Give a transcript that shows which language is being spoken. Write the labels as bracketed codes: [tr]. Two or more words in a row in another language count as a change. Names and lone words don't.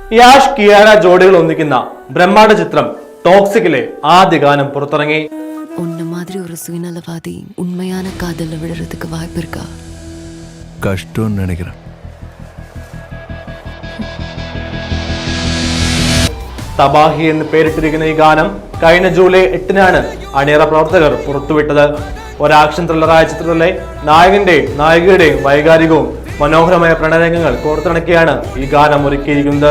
[ml] യാഷ് കിയാര ജോഡികൾ ഒന്നിക്കുന്ന ബ്രഹ്മാണ്ഡ ചിത്രം ടോക്സിക്കിലെ ആദ്യ ഗാനം പുറത്തിറങ്ങി. [ta] உன்ன மாதிரி ஒரு சுயநலவாதி உண்மையான காதல்ல விடுறதுக்கு வாய்ப்பு இருக்கா? கஷ்டம்னு நினைக்கிறேன். [ml] തബാഹി എന്ന് പേരിട്ടിരിക്കുന്ന ഈ ഗാനം കഴിഞ്ഞ ജൂലൈ 8-നാണ് അണിയറ പ്രവർത്തകർ പുറത്തുവിട്ടത്. ഒരു ആക്ഷൻ ത്രില്ലറായ ചിത്രത്തിലെ നായകന്റെയും നായികയുടെയും വൈകാരികവും മനോഹരമായ പ്രണയരംഗങ്ങൾ കോർത്തിണക്കിയാണ് ഈ ഗാനം ഒരുക്കിയിരിക്കുന്നത്.